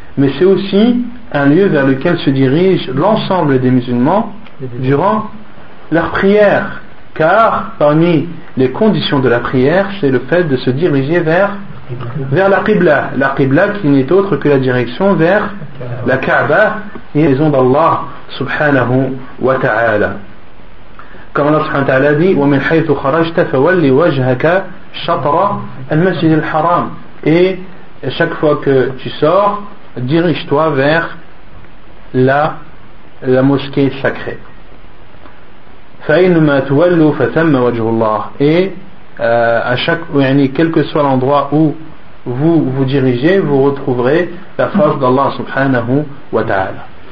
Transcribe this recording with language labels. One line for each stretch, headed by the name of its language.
French: Mais c'est aussi un lieu vers lequel se dirige l'ensemble des musulmans durant leur prière, car parmi les conditions de la prière, c'est le fait de se diriger vers la Qibla. La Qibla qui n'est autre que la direction vers la Kaaba, la maison d'Allah subhanahu wa ta'ala. Comme Allah subhanahu wa ta'ala dit,
Arabic: وَمِنْ حَيْثُ خَرَجْتَ فَوَلِّ وَجْهَكَ شَطْرَ الْمَسْجِدِ الْحَرَامِ.
French: Et chaque fois que tu sors, dirige-toi vers la mosquée sacrée.
Arabic: فَإِنُّمَا تُوَلُّ فَثَمَّ وَجْهُ اللَّهِ.
French: Et à chaque, yani, quel que soit l'endroit où vous vous dirigez, vous retrouverez la face d'Allah subhanahu wa ta'ala.